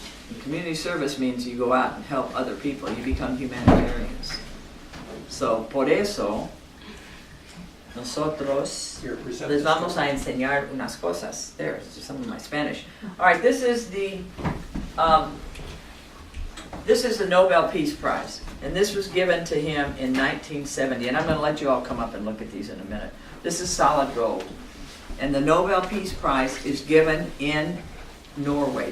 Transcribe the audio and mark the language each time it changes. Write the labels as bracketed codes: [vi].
[en] And community service means you go out and help other people. You become humanitarians. [es] So, por eso, nosotros les vamos a enseñar unas cosas. [en] There's some of my Spanish. All right, this is the Nobel Peace Prize, and this was given to him in 1970. And I'm going to let you all come up and look at these in a minute. This is solid gold. And the Nobel Peace Prize is given in Norway.